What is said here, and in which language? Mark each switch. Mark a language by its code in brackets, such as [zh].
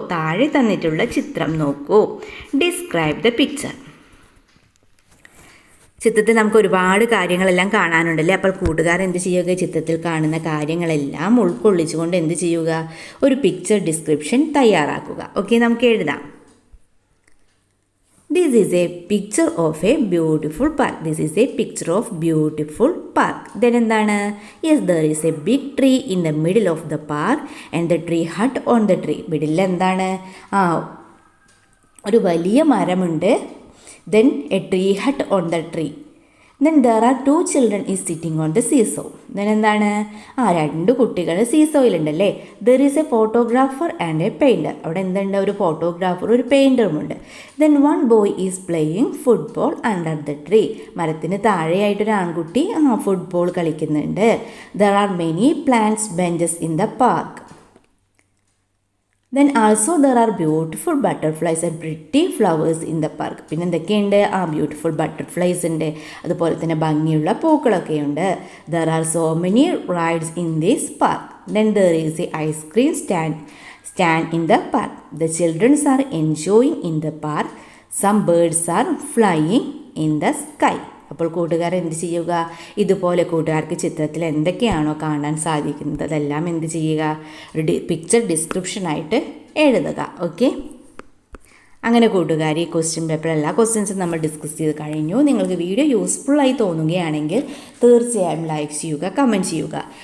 [ml] താഴെ തന്നിട്ടുള്ള ചിത്രം നോക്കൂ. [en] Describe the picture. [ml] ചിത്രത്തിൽ നമുക്ക് ഒരുപാട് കാര്യങ്ങളെല്ലാം കാണാനുണ്ടല്ലേ. അപ്പോൾ കൂട്ടുകാർ എന്ത് ചെയ്യുക? ചിത്രത്തിൽ കാണുന്ന കാര്യങ്ങളെല്ലാം ഉൾക്കൊള്ളിച്ചുകൊണ്ട് എന്ത് ചെയ്യുക? ഒരു പിക്ചർ ഡിസ്ക്രിപ്ഷൻ തയ്യാറാക്കുക. ഓക്കെ, നമുക്ക് എഴുതാം. [en] This is a picture of a beautiful park. This is a picture of beautiful park. Then [ml] എന്താണ്? [en] Yes, there is a big tree in the middle of the park and the tree hut on the tree. [ml] Middle എന്താണ്? ഒരു വലിയ മരമുണ്ട്. [en] Then a tree hut on the tree. Then there are 2 children is sitting on the seesaw. Then [ml] എന്താണ്? 2 കുട്ടികൾ സീസോയിലുണ്ടല്ലേ. [en] There is a photographer and a painter. [ml] അവിടെ എന്തുണ്ട്? ഒരു photographer, ഒരു പെയിൻറ്ററുമുണ്ട്. [en] Then one boy is playing football under the tree. [ml] മരത്തിന് താഴെയായിട്ടൊരു ആൺകുട്ടി football കളിക്കുന്നുണ്ട്. [en] There are many plants benches in the park. Then also there are beautiful butterflies and pretty flowers in the park. [ml] പിന്നെ എന്തൊക്കെയുണ്ട്? Beautiful butterflies ഉണ്ട്, അതുപോലെ തന്നെ ഭംഗിയുള്ള പൂക്കളൊക്കെ ഉണ്ട്. [en] There are so many rides in this park. Then there is a ice cream stand in the park. The children are enjoying in the park. Some birds are flying in the sky. [ml] അപ്പോൾ കൂട്ടുകാർ എന്ത് ചെയ്യുക? ഇതുപോലെ കൂട്ടുകാർക്ക് ചിത്രത്തിൽ എന്തൊക്കെയാണോ കാണാൻ സാധിക്കുന്നത് അതെല്ലാം എന്ത് ചെയ്യുക? ഒരു പിക്ചർ ഡിസ്ക്രിപ്ഷനായിട്ട് എഴുതുക. ഓക്കെ, അങ്ങനെ കൂട്ടുകാർ ഈ ക്വസ്റ്റ്യൻ പേപ്പർ എല്ലാ ക്വസ്റ്റ്യൻസും നമ്മൾ ഡിസ്കസ് ചെയ്ത് കഴിഞ്ഞു. നിങ്ങൾക്ക് വീഡിയോ യൂസ്ഫുള്ളായി തോന്നുകയാണെങ്കിൽ തീർച്ചയായും ലൈക്ക് ചെയ്യുക, കമൻറ്റ് ചെയ്യുക.